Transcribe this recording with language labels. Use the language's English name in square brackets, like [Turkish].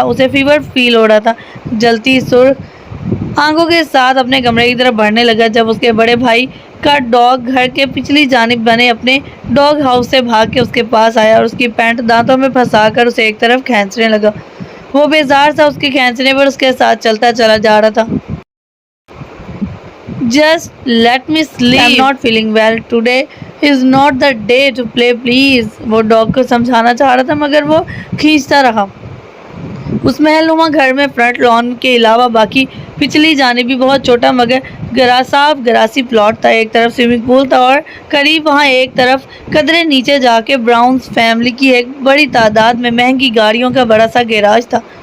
[Urdu] اسے فیور فیل ہو رہا تھا. جلتی سرخ آنکھوں کے ساتھ اپنے کمرے کی طرف بڑھنے لگا جب اس کے بڑے بھائی کا ڈاگ گھر کے پچھلی جانب بنے اپنے ڈاگ ہاؤس سے بھاگ کے اس کے پاس آیا اور اس کی پینٹ دانتوں میں پھنسا کر اسے ایک طرف کھینچنے لگا. وہ بیزار سا اس کے کھینچنے پر اس کے ساتھ چلتا چلا جا رہا تھا. [English] Just let me sleep. I'm not feeling well. Today is not the day to play, please. [Urdu] وہ ڈاگ کو سمجھانا چاہ رہا تھا مگر وہ کھینچتا رہا. اس محل نما گھر میں فرنٹ لان کے علاوہ باقی پچھلی جانب بھی بہت چھوٹا مگر صاف گراسی پلاٹ تھا. ایک طرف سوئمنگ پول تھا اور قریب وہاں ایک طرف قدرے نیچے جا کے براؤنز فیملی کی ایک بڑی تعداد میں مہنگی گاڑیوں کا بڑا سا گیراج تھا.